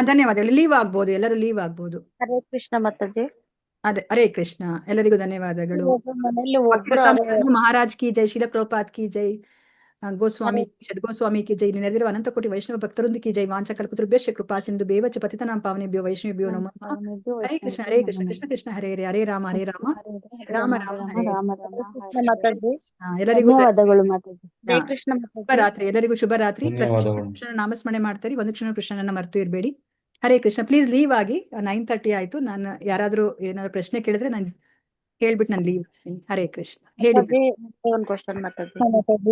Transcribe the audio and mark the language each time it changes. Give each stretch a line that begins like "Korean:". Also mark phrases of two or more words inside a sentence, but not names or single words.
Kannada: ಧನ್ಯವಾದಗಳು. ಲೀವ್ ಆಗ್ಬೋದು, ಎಲ್ಲರೂ ಲೀವ್ ಆಗ್ಬೋದು. ಹರೇ ಕೃಷ್ಣ ಮಾತಾಜಿ. ಅದೇ, ಹರೇ ಕೃಷ್ಣ, ಎಲ್ಲರಿಗೂ ಧನ್ಯವಾದಗಳು. ಮನೆಯಲ್ಲಿ
Hindi: महाराज की जय, शील प्रभुपाद की जय, गोस्वामी गोस्वामी की जय,
Kannada: ನೆರೆದಿರುವ ಅನಂತ ಕೋಟಿ ವೈಷ್ಣವ ಭಕ್ತರೊಂದು
Hindi: की जय.
Sanskrit: ವಾಂಚ ಕಲ್ಪತರುಭ್ಯಶ್ಚ ಕೃಪಾ ಸಿಂಧು ಬೇವಚ ಪತಿತನಾಂ ಪಾವನೇಭ್ಯೋ ವೈಷ್ಣವೇಭ್ಯೋ ನಮಃ. ಹರೇ ಕೃಷ್ಣ ಹರೇ ಕೃಷ್ಣ, ಕೃಷ್ಣ ಕೃಷ್ಣ ಹರೇ ಹರೇ, ಹರೇ ರಾಮ ಹರೇ ರಾಮ, ರಾಮ ರಾಮ ಹರೇ ಹರೇ.
Kannada: ಎಲ್ಲರಿಗೂ ಧನ್ಯವಾದಗಳು ಮಾತಾಜಿ. ಹರೇ ಕೃಷ್ಣ ಶುಭರಾತ್ರಿ, ಎಲ್ಲರಿಗೂ ಶುಭರಾತ್ರಿ. ಕೃಷ್ಣ ನಾಮಸ್ಮರಣೆ ಮಾಡ್ತಾರೆ, ಒಂದು ಕ್ಷಣ ಕೃಷ್ಣನನ್ನ ಮರೆತು ಇರಬೇಡಿ. ಹರೇ ಕೃಷ್ಣ.
English: please leave
Kannada: ಆಗಿ. 9:30 ಆಯ್ತು. ನಾನು ಯಾರಾದ್ರೂ ಏನಾದ್ರು ಪ್ರಶ್ನೆ ಕೇಳಿದ್ರೆ ನಾನು ಹೇಳ್ಬಿಟ್ಟು ನಾನು ಲೀವ್. ಹರೇ ಕೃಷ್ಣ. ಹೇಳಿ. ಒಂದು ಕ್ವಶನ್ ಮಾತಾಜಿ.